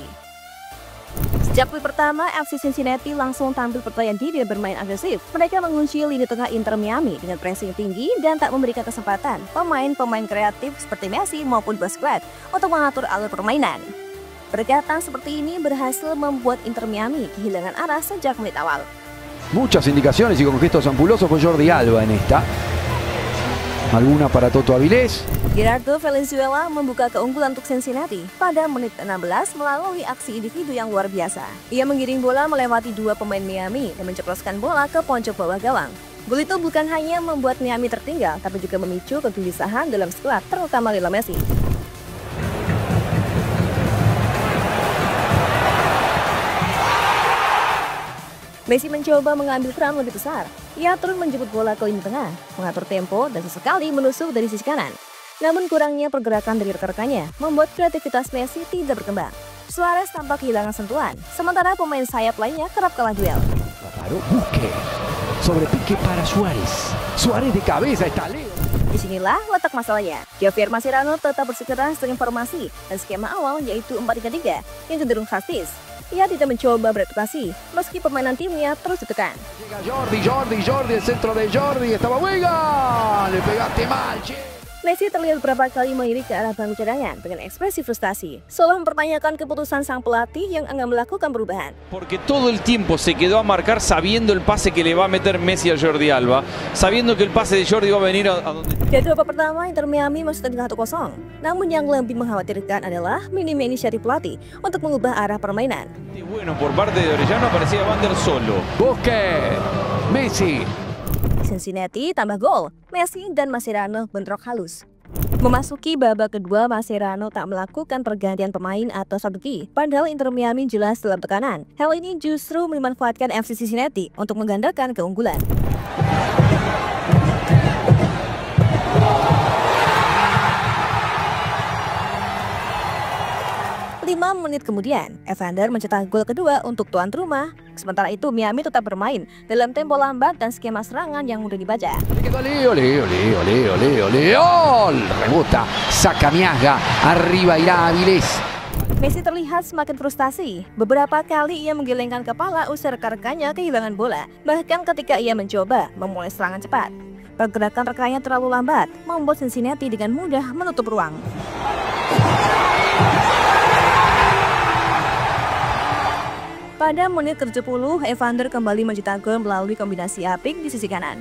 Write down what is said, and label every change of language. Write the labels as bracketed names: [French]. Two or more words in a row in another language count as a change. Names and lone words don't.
[Indonesian] Sejak peluit pertama, FC Cincinnati langsung tampil percaya diri dan bermain agresif. Mereka mengunci lini tengah Inter Miami dengan pressing tinggi dan tak memberikan kesempatan pemain-pemain kreatif seperti Messi maupun Busquets untuk mengatur alur permainan. Pergerakan seperti ini berhasil membuat Inter Miami kehilangan arah sejak menit awal. [Spanish] Muchas indicaciones y con gestos ampulosos con Jordi Alba en esta. Alguna para Toto Avilés. [Indonesian] Gerardo Valenzuela membuka keunggulan untuk Cincinnati pada menit 16 melalui aksi individu yang luar biasa. Ia menggiring bola melewati dua pemain Miami dan menceploskan bola ke pojok bawah gawang. Gol itu bukan hanya membuat Miami tertinggal, tapi juga memicu kegelisahan dalam skuad, terutama Lionel Messi. Messi mencoba mengambil peran lebih besar. Ia terus menjemput bola ke lini tengah, mengatur tempo, dan sesekali menusuk dari sisi kanan. Namun kurangnya pergerakan dari rekan-rekannya membuat kreativitas Messi tidak berkembang. Suarez tampak kehilangan sentuhan, sementara pemain sayap lainnya kerap kalah duel. [Spanish] Busque, sobre pique para Suárez. Suárez de cabeza, está Leo. [Indonesian] Disinilah letak masalahnya. Javier Mascherano tetap bersikeras dengan formasi dan skema awal yaitu 4-3-3 yang cenderung statis. Ia tidak mencoba beradaptasi meski permainan timnya terus ditekan. [Spanish] Jordi, el centro de Jordi, estaba buena, le pegaste mal, che. [Indonesian] Messi terlihat beberapa kali melirik ke arah bangku cadangan dengan ekspresi frustasi, seolah mempertanyakan keputusan sang pelatih yang enggan melakukan perubahan. [Spanish] Porque todo el tiempo se quedó a marcar sabiendo el pase que le va a meter Messi a Jordi Alba, sabiendo que el pase de Jordi va a venir a donde... [Indonesian] Di babak pertama, Inter Miami masih tertinggal 1-0. Namun yang lebih mengkhawatirkan adalah minimnya inisiatif pelatih untuk mengubah arah permainan. [Spanish] Bueno, por parte de Orellano parecía Vander solo. Busque, Messi. [Indonesian] Cincinnati tambah gol, Messi dan Mascherano bentrok halus. Memasuki babak kedua, Mascherano tak melakukan pergantian pemain atau strategi, padahal Inter Miami jelas dalam tekanan. Hal ini justru memanfaatkan FC Cincinnati untuk menggandakan keunggulan. Lima menit kemudian, Evander mencetak gol kedua untuk tuan rumah. Sementara itu, Miami tetap bermain dalam tempo lambat dan skema serangan yang mudah dibaca. [Spanish] ¡Gol! Rebota, saca Miazga, arriba irá Avilés. [Indonesian] Messi terlihat semakin frustasi. Beberapa kali ia menggelengkan kepala usai rekan-rekannya kehilangan bola, bahkan ketika ia mencoba memulai serangan cepat. Pergerakan rekannya terlalu lambat, membuat Cincinnati dengan mudah menutup ruang. Pada menit ke-70, Evander kembali mencetak gol melalui kombinasi apik di sisi kanan.